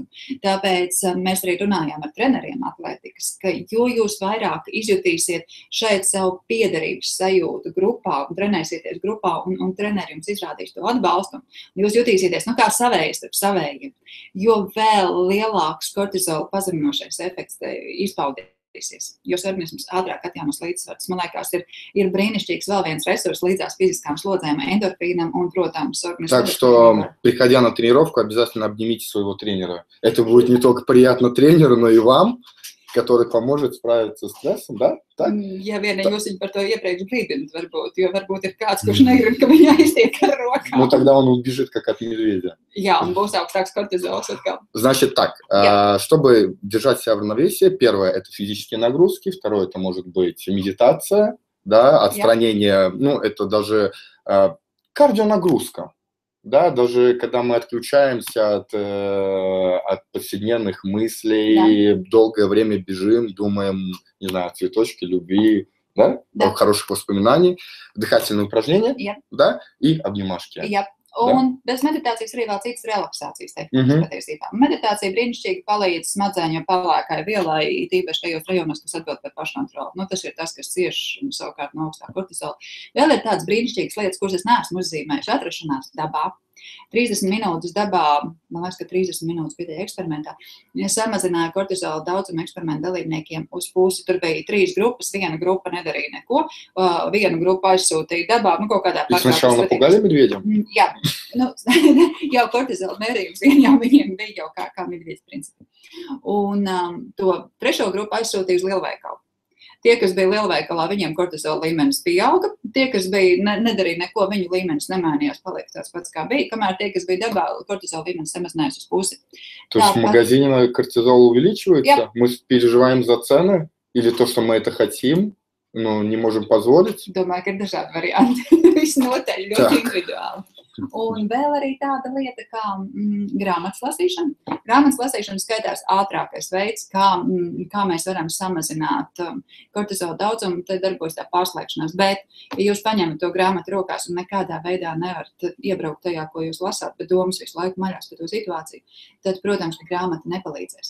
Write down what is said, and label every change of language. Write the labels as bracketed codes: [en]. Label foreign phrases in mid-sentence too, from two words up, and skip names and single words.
[lv] Tāpēc mēs arī runājām ar treneriem atlētikas, ka jo jūs vairāk izjutīsiet šeit savu piederības sajūtu grupā un trenēsieties grupā un treneri jums izrādīs to atbalstu, jūs jutīsieties, kā savējs starp savējiem, jo vēl lielāks kortizola pazeminošais efekts izpaudies. Jos organisms ātrāk atjaunos līdzsvaru. Man liekas, ir brīnišķīgs vēl viens resurs līdzās fiziskām slodzēm, endorфинам un, protams, organismu. [ru] Так что, приходя на тренировку, обязательно обнимите своего тренера. Это будет не только приятно тренеру, но и вам, который поможет справиться с стрессом, да? Так? [lv] Ja vien jūs viņu par to iepriekš brīdināt, varbūt, jo varbūt ir kāds, kurš negrib, ka viņa aiztiek ar rokām. [ru] Ну, тогда он убежит, как от медведя. [lv] Jā, un būs augstāks kortizols atkal. [ru] Значит так, чтобы держать себя в равновесии, первое – это физические нагрузки, второе – это может быть медитация, да, отстранение, это даже кардионагрузка. Да, даже когда мы отключаемся от повседневных мыслей, долгое время бежим, думаем, не знаю, цветочки, любви, да? Хороших воспоминаний, дыхательные упражнения, да, и обнимашки. [lv] Un bez meditācijas arī vēl citas relaksācijas tehnikas patiesībā. Meditācija brīnišķīgi palīdz smadzeņu pelēkai vielai, tīpaši tajos rajonos, kas atbild par paškontroli. Tas ir tas, kas cieš savukārt no augstā kortizola. Vēl ir tādas brīnišķīgas lietas, kuras es neesmu uzzīmējuši. Atrašanās dabā. 30 minūtes dabā, man liekas, ka 30 minūtes bija eksperimentā, samazināja kortizola daudzumu eksperimentu dalībniekiem uz pusi. Tur bija 3 grupas, viena grupa nedarīja neko, viena grupa aizsūtīja dabā, kaut kādā pārkāpšanās. [ru] Sначала напугали медведям? [lv] Jā, jau kortizola mērījums jau viņiem bija jau kā medviedas principi. Un to trešo grupu aizsūtīja uz lielveikalu. Tie, kas bija lielveikalā, viņiem kortizola līmenis pieauga. Tie, kas bija nedarīja neko, viņu līmenis nemainījās, palika tāds pats, kā bija. Kamēr tie, kas bija dabā, kortizola līmenis samazinājās uz pusi. [ru] То есть в магазине кортизол увеличивается? Мы переживаем за цены? Или то, что мы это хотим, но не можем позволить? [lv] Domāju, ka ir dažādi varianti. Visnotaļ ļoti individuāli. Un vēl arī tāda lieta kā grāmatas lasīšana. Grāmatas lasīšana skaitās ātrākais veids, kā mēs varam samazināt kortizola daudzumu, tad darbojas tā pārslēgšanās. Bet, ja jūs paņemat to grāmatu rokās un nekādā veidā nevarat iebraukt tajā, ko jūs lasāt, bet domas visu laiku maļās par to situāciju, tad, protams, ka grāmata nepalīdzēs.